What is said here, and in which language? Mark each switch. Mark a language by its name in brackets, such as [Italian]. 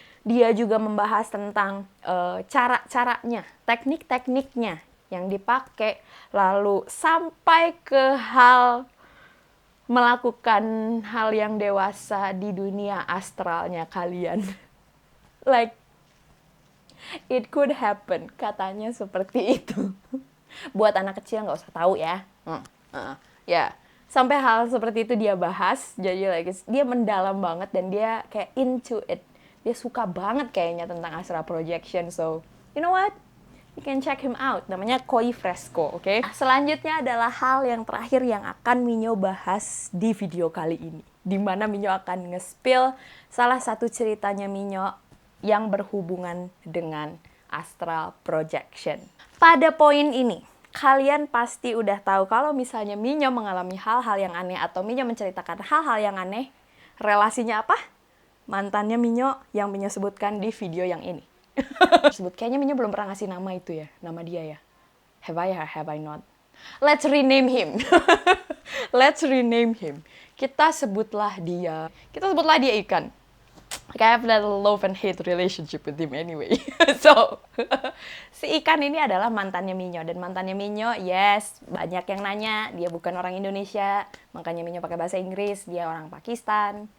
[Indonesian] Dia juga membahas tentang cara-caranya, teknik-tekniknya yang dipakai, lalu sampai ke hal melakukan hal yang dewasa di dunia astralnya kalian. [English] Like, it could happen, [Indonesian] katanya seperti itu. Buat anak kecil nggak usah tahu ya. Ya, sampai hal seperti itu dia bahas. Jadi like, dia mendalam banget dan dia kayak [English] into it. [Indonesian] Dia suka banget kayaknya tentang astral projection. [English] So, you know what? You can check him out. [Indonesian] Namanya Koi Fresco, oke? Selanjutnya adalah hal yang terakhir yang akan Minyo bahas di video kali ini. Dimana Minyo akan nge-spill salah satu ceritanya Minyo yang berhubungan dengan astral projection. Pada poin ini, kalian pasti udah tahu kalau misalnya Minyo mengalami hal-hal yang aneh atau Minyo menceritakan hal-hal yang aneh, relasinya apa? Mantannya Minyo yang Minyo sebutkan di video yang ini. Kayaknya Minyo belum pernah ngasih nama itu ya, nama dia ya. [English] Have I or have I not? Let's rename him. Let's rename him. [Indonesian] Kita sebutlah dia ikan. [English] Like, I have that love and hate relationship with him anyway. [Indonesian] So, si ikan ini adalah mantannya Minyo. Dan mantannya Minyo, yes, banyak yang nanya, dia bukan orang Indonesia, makanya Minyo pakai bahasa Inggris, dia orang Pakistan.